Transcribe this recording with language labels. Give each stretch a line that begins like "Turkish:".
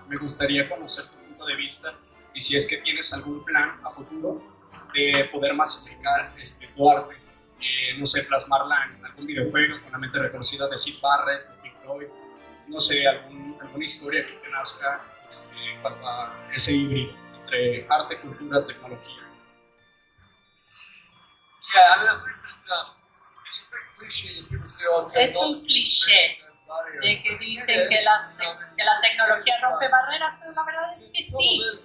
Spanish: Me gustaría conocer tu punto de vista y si es que tienes algún plan a futuro de poder masificar tu arte, no sé, plasmarla en algún videojuego con la mente retorcida de Syd Barrett, de Pink Floyd, no sé, alguna historia que te nazca en cuanto a ese híbrido entre arte, cultura, tecnología.
English: Yeah, I mean, I think that it's a big cliche that people say, oh,
Spanish: Es un cliché de que dicen que la tecnología rompe barreras, pero la verdad es que sí.